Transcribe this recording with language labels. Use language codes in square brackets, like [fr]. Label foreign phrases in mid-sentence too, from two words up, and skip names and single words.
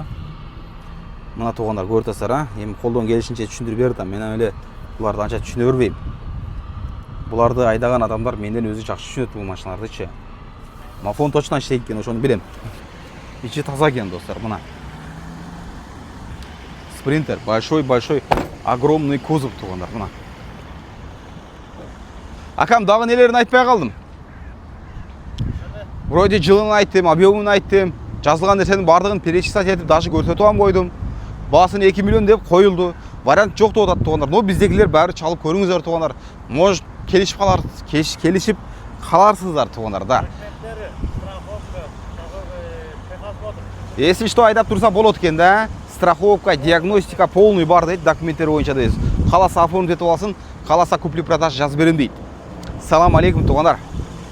[ky] Мына туғандар көрдүңүздөр, эми колдон келишинче түшүндүрүп бердим. Мен эле буларды анча түшүнө бербейм. Буларды айдаган адамдар менден өзү жакшы түшүнөт бул машиналарды. Мафон точно иштейт экен, ошону билем. Ичи таза экен, достор, мына. Спринтер, [ru] большой, огромный кузов [ky] туғандар, мына. Акам, дагы нелерин айтпай калдым. Вроде жылын айттым, объемын айттым, жазылган нерсенин бардыгын перечислять этип, даже көрсөтүп алып койдум. Баасын 2 миллион деп коюлду. Вариант жок деп атат туғандар. Но биздегилер баары чалып көрүңүздөр туғандар. Может, келишип каларсыздар туғандар, да. [ru] Если что, [ky] айдап турса болот экен, да. [ru] Страховка, диагностика полный [ky] бар дейт, документтер боюнча дейт. Каласа оформить этип алсын, каласа купли-продаж жазып берем дейт. Салам алейкум туғандар.